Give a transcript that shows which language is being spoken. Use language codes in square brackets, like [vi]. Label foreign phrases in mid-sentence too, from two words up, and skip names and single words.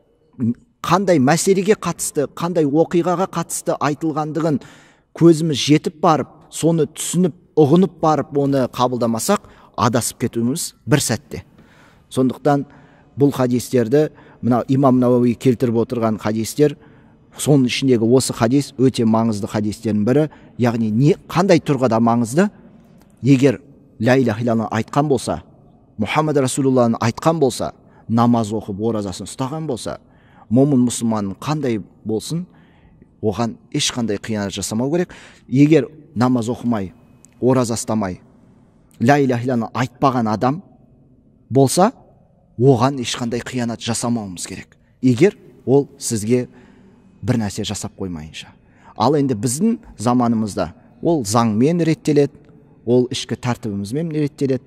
[kk] қандай мәселеге қатысты, қандай оқиғаға қатысты айтылғандығын көзіміз жетіп барып, соны түсініп, ұғынып барып, оны қабылдамасақ, адасып кетуіміз бір сәтте. Сондықтан бұл хадистерді, мына имам Науауи келтіріп отырған хадистер, соның ішіндегі осы хадис өте маңызды хадистердің бірі. Яғни қандай тұрғыда маңызды? Егер [ar] لا إله إلا الله [kk] айтқан болса, [ar] محمد رسول الله [kk] айтқан болса, намаз оқып, оразасын ұстаған болса, момын мұсылманның қандай болсын, оған ешқандай қиянат жасамау керек. Егер намаз оқымай, ораза ұстамай, [ar] لا إله إلا الله [kk] айтпаған адам болса, оған ешқандай қиянат жасамауымыз керек. Егер ол сізге бір нәрсе жасап қоймайынша. Ал енді біздің заманымызда ол заңмен реттеледі, ол ішкі тәртібімізмен реттеледі.